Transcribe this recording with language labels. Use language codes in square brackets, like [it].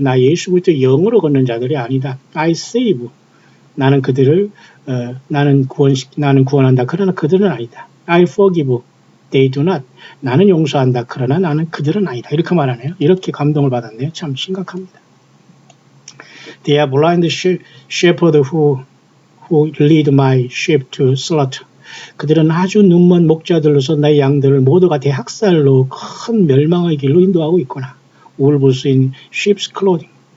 [ko] 나 예수 그리스도 영으로 걷는 자들이 아니다. [en] I save. [ko] 나는 그들을 나는 구원한다. 그러나 그들은 아니다. [en] I forgive. They do not. [ko] 나는 용서한다. 그러나 나는 그들은 아니다. 이렇게 말하네요. 이렇게 감동을 받았네요. 참 심각합니다. [en] They are blind shepherd who lead my sheep to slaughter. [ko] 그들은 아주 눈먼 목자들로서 나의 양들을 모두가 대학살로 큰 멸망의 길로 인도하고 있구나. [en] Wolves in sheep's clothing.